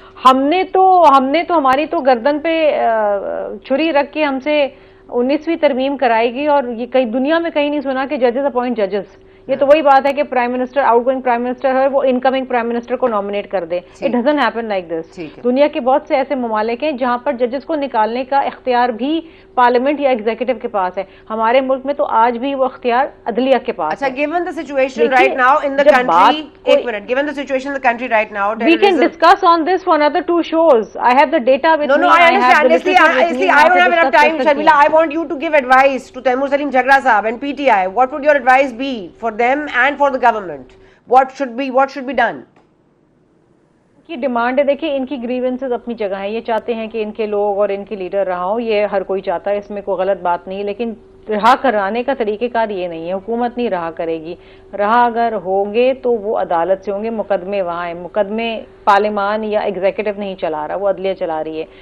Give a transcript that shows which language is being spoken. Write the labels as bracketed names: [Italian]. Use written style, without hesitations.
[Urdu] ہم نے تو ہماری تو گردن پہ چھری رکھ کے ہم سے 19ویں ترمیم کرائی گئی, اور یہ کئی دنیا میں کہیں نہیں سنا کہ ججز اپوائنٹ ججز. یہ تو وہی بات ہے کہ prime minister, out going prime minister ہے, وہ انکمنگ پرائم منسٹر کو نامنیٹ کر دے. [English] It doesn't happen like this. [Urdu] دنیا کے بہت سے ایسے ممالک ہیں جہاں پر ججز کو نکالنے کا اختیار بھی پارلیمنٹ یا ایگزیکٹو کے پاس ہے. ہمارے ملک میں تو آج بھی وہ اختیار عدلیہ کے پاس ہے. [English] اچھا, given the situation right now in the country, [Urdu] ایک minute, [English] given the situation in the country right now, we can discuss on this for another 2 shows. I have the data with me. No, I understand. Honestly, I don't have enough time, Sharmila. I want you to give advice to Taimur Salim Jhagra Sahab and PTI. What would your advice be for them and for the government? What should be done? [Urdu] کی demand ہے, دیکھیں ان کی grievances اپنی جگہ ہیں, یہ چاہتے ہیں کہ ان کے لوگ اور ان کے لیڈر رہا ہوں, یہ ہر کوئی چاہتا ہے, اس میں کوئی غلط بات نہیں, لیکن رہا کرانے کا طریقہ کار یہ نہیں ہے. حکومت نہیں رہا کرے گی. رہا اگر ہوں گے تو وہ عدالت سے ہوں گے, مقدمے وہاں ہیں, مقدمے پارلیمان یا ایگزیکٹو نہیں چلا رہا, وہ عدلیہ چلا رہی ہے.